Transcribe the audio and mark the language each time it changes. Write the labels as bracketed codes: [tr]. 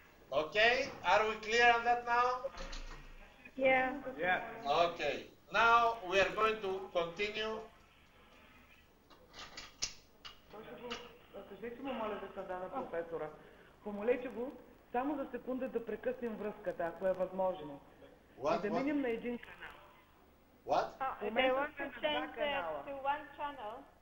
[en] Okay, are we clear on that now? Yeah. Yeah. Okay, now we are going to continue. [bg] Кажете му, моля, да се на професора. Помолете го само за секунда да прекъснем връзката, ако е възможно. И да минем на един канал. [en] What? They want to change to one channel.